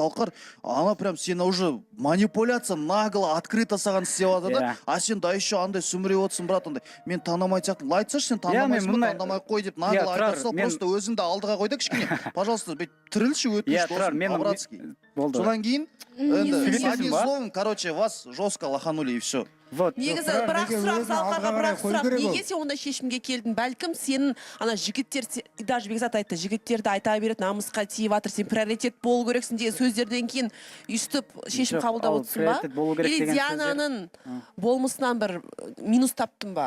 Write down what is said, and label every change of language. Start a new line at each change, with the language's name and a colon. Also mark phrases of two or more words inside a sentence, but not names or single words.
Kazakh: Залқар, ана прям сені
Russian: уже манипуляция нагло, открыто
Kazakh: саған істеп жатыр да, а сен да еще андай сүміреп отырсың, брат, андай. Мен таңдамай сияқтым. Айтсашы, сен таңдамайсың ба, таңдамай қой деп нагло айтарса, просто өзіңді алдыға қойды кішкене. Пожалуйста, тірілші өтініш досым, по-братски. Содан кейін,
Russian: одним словом, короче, вас жестко лоханули и все.
Kazakh: Негізі бірақ сұрақ, Залқарға бірақ сұрақ, неге сен ондай шешімге келдің? Бәлкім сенің ана жігіттер, даже Бекзат айтты, жігіттерді айта береді, намысқа тиіп жатыр, сен приоритет болу керексің деген сөздерден кейін үстіп шешім қабылдап отырсың ба? Или Диананың болмысынан бір минус таптың ба?